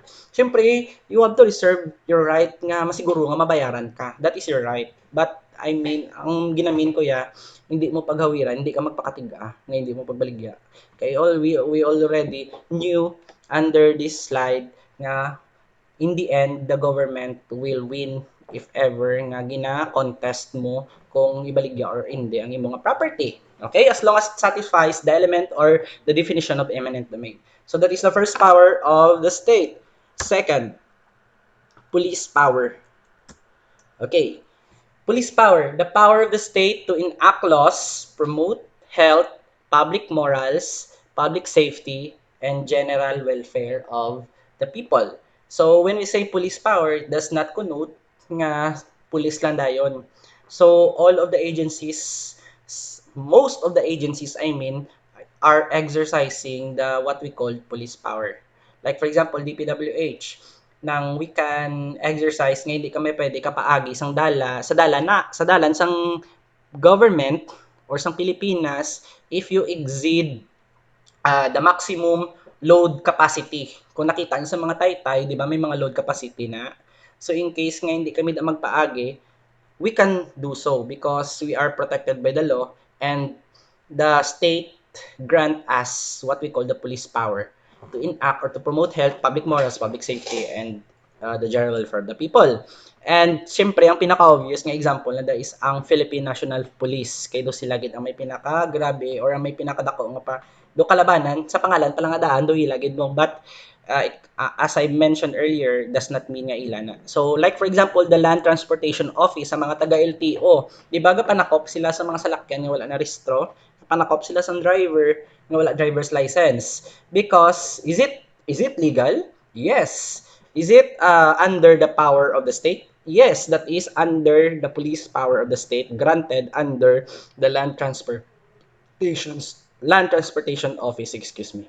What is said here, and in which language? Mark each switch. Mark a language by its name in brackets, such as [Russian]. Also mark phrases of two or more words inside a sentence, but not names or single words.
[English] Syempre you have to reserve your right [Hiligaynon] nga masiguro nga mabayaran ka, [English] that is your right, but I mean [Hiligaynon] ang ginamin ko ya hindi mo paghawiran, hindi ka magpakatiga nga hindi mo pagbaligya kay [English] we already knew under this slide [Hiligaynon] nga [English] in the end, the government will win if ever [Hiligaynon] nga gina-contest mo kung ibaligya or hindi ang imong property. Okay? [English] As long as it satisfies the element or the definition of eminent domain. So that is the first power of the state. Second, police power. Okay. Police power, the power of the state to enact laws, promote health, public morals, public safety, and general welfare of the people. So when we say police power, it does not connote [Hiligaynon] nga police lang dayon. [English] So all of the agencies, most of the agencies I mean, are exercising the what we call police power. Like for example, DPWH, nang we can exercise [Hiligaynon] nga hindi kami pwede kapaagi sa dalan sang [English] government or [Hiligaynon] sang Pilipinas [English] if you exceed the maximum load capacity. [Hiligaynon] Kung nakita niyo sa mga taytay, di ba may mga [English] load capacity [Hiligaynon] na. [English] So in case [Hiligaynon] nga hindi kami magpaagi, [English] we can do so because we are protected by the law and the state grant us what we call the police power to enact or to promote health, public morals, public safety, and the general welfare of the people. [Hiligaynon] And siyempre, ang pinaka-obvious nga example na is ang Philippine National Police. Kaya do sila gid ang may pinaka-grabe or ang may pinakadako nga pa do kalabanan sa pangalan pa lang nga daan do ilagid mo. [English] But as I mentioned earlier, does not mean [Hiligaynon] nga ila na. [English] So, like for example, [Hiligaynon] the Land Transportation Office, sa mga taga-LTO, di ba panakop sila sa mga salakyan nga wala na rehistro, panakop sila sa driver nga wala driver's license. [English] Because, is it legal? Yes. Is it under the power of the state? Yes, that is under the police power of the state granted under the Land Transportation Office, excuse me.